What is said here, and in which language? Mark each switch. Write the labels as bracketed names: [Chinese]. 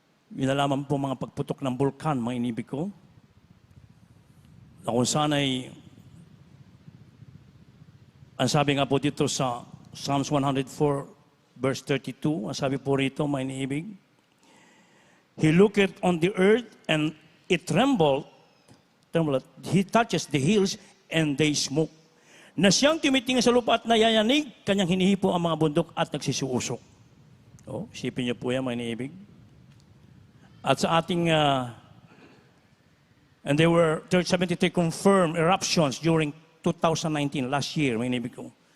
[Filipino] Yun na lamang po mga pagputok ng bulkan, mga iniibig ko, na kung saan ay ang sabi nga po dito sa Psalms 104 verse 32, ang sabi po rito, mga iniibig, [English] He looketh on the earth and it trembled. He touches the hills and they smoke. [Filipino] Na siyang tumitingin sa lupa at nayayanig, kanyang hinihipo ang mga bundok at nagsisiusok. Oh, isipin niyo po yan, mga iniibig. At sa ating, [English] and there were 73 confirmed eruptions during 2019, last year, [Filipino] may inibig ko.